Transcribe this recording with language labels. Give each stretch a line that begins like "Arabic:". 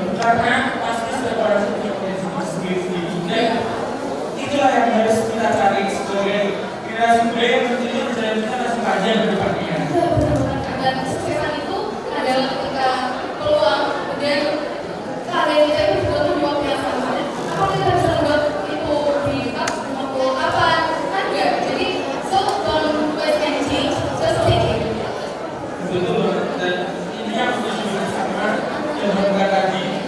Indonesian: karena pasti setiap orang punya potensi sendiri-sendiri. Dan itulah yang harus kita cari sebagai generasi muda yang tentunya perjalanan kita masih panjang ke depannya. Dan kesuksesan itu adalah ketika peluang dan keadaan kita itu juga menjawab yang sama. Apa kita bisa buat itu di waktu kapan? Kan enggak. Jadi
English: so don't waste any change, just take it.
Indonesian: Betul, dan ini yang harus sama yang berangkat tadi.